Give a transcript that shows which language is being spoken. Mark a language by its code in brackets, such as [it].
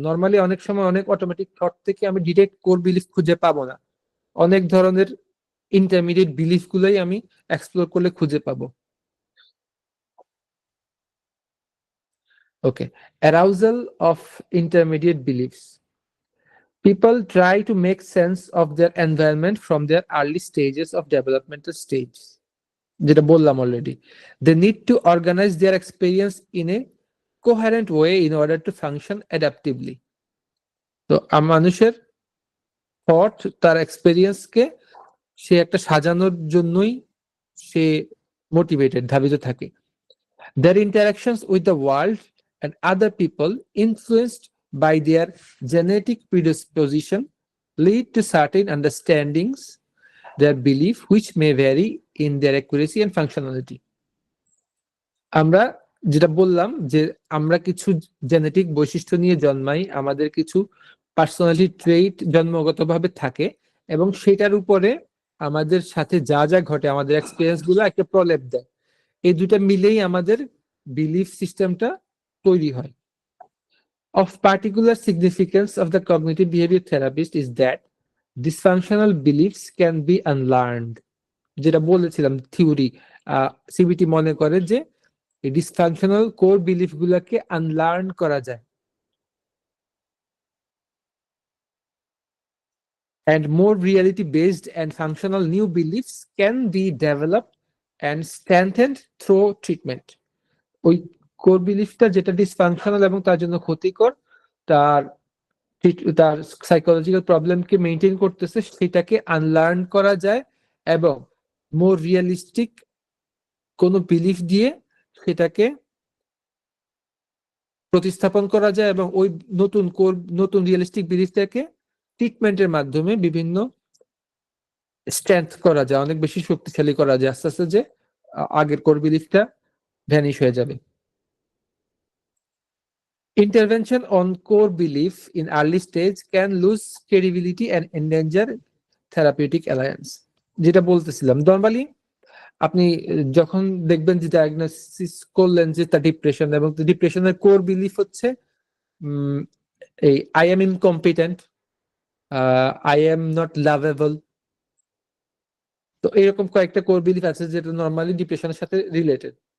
[bn] Normally অনেক সময় অনেক অটোমেটিক থট থেকে আমি ডিরেক্ট কোর বিলিফ খুঁজে পাবো না, অনেক ধরনের ইন্টারমিডিয়েট বিলিফ গুলোই আমি এক্সপ্লোর করলে খুঁজে পাবো। [en] Okay, arousal of intermediate beliefs. People try to make sense of their environment from their early stages of developmental stage. [bn] যেটা বললাম already, [en] they need to organize their experience in a coherent way in order to function adaptively. [bn] তো মানুষের thought তার এক্সপেরিয়েন্সকে সে একটা সাজানোর জন্যই সে motivated, ধাবিত থাকে। [en] Their interactions with the world and other people influenced by their genetic predisposition lead to certain understandings, their belief, which may vary in their accuracy and functionality. [bn] আমরা যেটা বললাম যে আমরা কিছু জেনেটিক বৈশিষ্ট্য নিয়ে জন্মাই, আমাদের কিছু পার্সোনালিটি ট্রেইট জন্মগতভাবে থাকে, এবং সেটার উপরে আমাদের সাথে যা যা ঘটে আমাদের এক্সপেরিয়েন্স গুলো একটা প্রলেপ দেয়। এই দুটা মিলেই আমাদের বিলিফ সিস্টেমটা তৈরি হয়। [en] Of particular significance of the cognitive behavior therapist is that dysfunctional beliefs can be unlearned. [bn] যেটা বলেছিলাম থিওরি, সিবিটি মনে করে যে এই ডিসফাংশনাল কোর বিলিফ গুলাকে আনলার্ন করা যায়। [en] And more reality-based and functional new beliefs can be developed and strengthened through treatment. [bn] ওই কোর বিলিফটা যেটা ডিসফাংশনাল এবং তার জন্য ক্ষতিকর, তার তার সাইকোলজিক্যাল প্রবলেমকে মেনটেন করতেছে, সেটাকে আনলার্ন করা যায় এবং মোর রিয়েলিস্টিক কোনো বিলিফ দিয়ে সেটাকে প্রতিস্থাপন করা যায় এবং ওই নতুন রিয়েলিস্টিক বিলিফটাকে ট্রিটমেন্টের মাধ্যমে বিভিন্ন স্ট্রেংথ করা যায়, অনেক বেশি শক্তিশালী করা যায়, আস্তে আস্তে যে আগের কোর বিলিফটা ভ্যানিশ হয়ে যাবে। [en] Intervention on core belief in early stage can lose credibility and endanger therapeutic alliance. [bn] যেটা বলতেছিলাম, নরমালি আপনি যখন দেখবেন যে ডায়াগনোসিস করলেন যে তার ডিপ্রেশন, এবং ডিপ্রেশনের কোর বিলিফ হচ্ছে এই [en] I am incompetent, I am not lovable, [bn] তো এরকম কয়েকটা কোর বিলিফ আছে যেটা নরমালি ডিপ্রেশনের সাথে রিলেটেড।